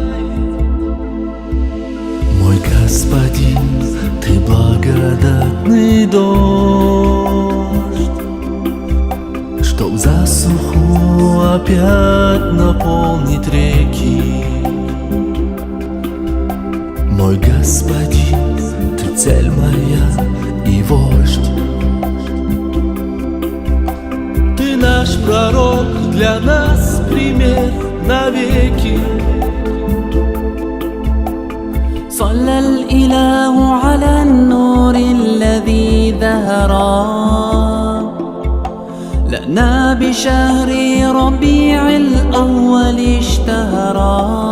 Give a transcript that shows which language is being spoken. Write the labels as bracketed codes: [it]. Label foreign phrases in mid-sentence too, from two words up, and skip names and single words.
[ru] Мой господин, ты благодатный дождь, что в засуху опять наполнит реки. Мой господин, ты цель моя и вождь. Ты наш пророк, для нас пример навеки. [ar] صلى الإله على النور الذي ظهرا لنا بشهر ربيع الأول اشتهرا.